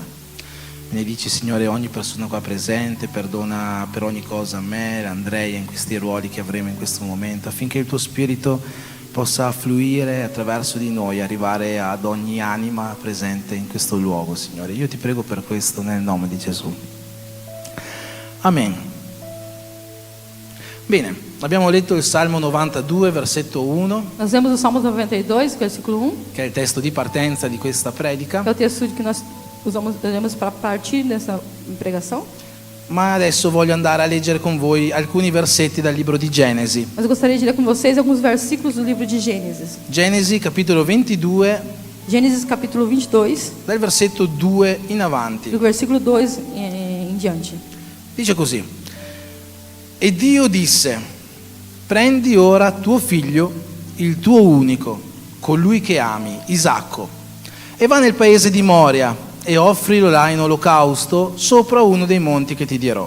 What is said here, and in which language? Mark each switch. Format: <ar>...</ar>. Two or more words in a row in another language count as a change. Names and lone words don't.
<it>Benedici, Signore, ogni persona qua presente, perdona per ogni cosa a me, Andrea, in questi ruoli che avremo in questo momento, affinché il tuo Spirito possa fluire attraverso di noi, arrivare ad ogni anima presente in questo luogo, Signore. Io ti prego per questo nel nome di Gesù. Amen. Bene, abbiamo letto il Salmo 92, versetto 1,</it> <pt>Nós vemos o Salmo 92, versículo 1,</pt> <it>che è il testo di partenza di questa predica,</it> <pt>que é o texto que nós usamos para partir dessa pregação.</pt> <it>ma adesso voglio andare a leggere con voi alcuni versetti dal libro di Genesi.</it> <pt>Mas eu gostaria de ler com vocês alguns versículos do livro de Gênesis.</pt> <it>Genesi, capitolo 22,</it> <pt>Gênesis capítulo 22,</pt> <it>dal versetto 2 in avanti.</it> <pt>do versículo 2 em diante.</pt> <it>Dice così: E Dio disse: prendi ora tuo figlio, il tuo unico, colui che ami, Isacco, e va nel paese di Moria e offrilo là in olocausto sopra uno dei monti che ti dirò.</it>